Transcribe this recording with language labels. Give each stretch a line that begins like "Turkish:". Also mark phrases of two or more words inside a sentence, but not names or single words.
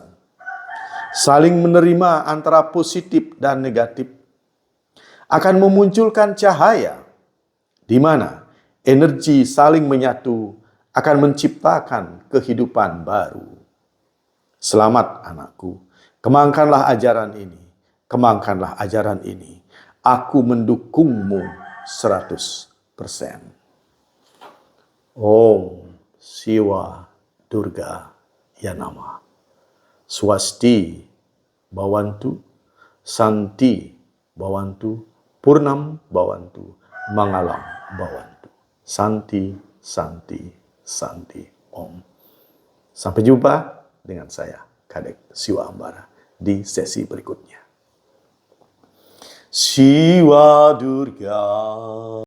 Indonesian: Saling menerima antara positif dan negatif akan memunculkan cahaya, di mana energi saling menyatu akan menciptakan kehidupan baru. Selamat anakku, kembangkanlah ajaran ini, kembangkanlah ajaran ini. Aku mendukungmu 100%.
Sanskrit: Om Siwa Durga Yanama. Swasti Bhawantu, Santi Bhawantu, Purnam Bhawantu, Mangalam Bhawantu. Santi, Santi, Santi, Om.
Indonesian: Sampai jumpa dengan saya, Kadek Siwa Ambara, di sesi berikutnya. Siwa Durga.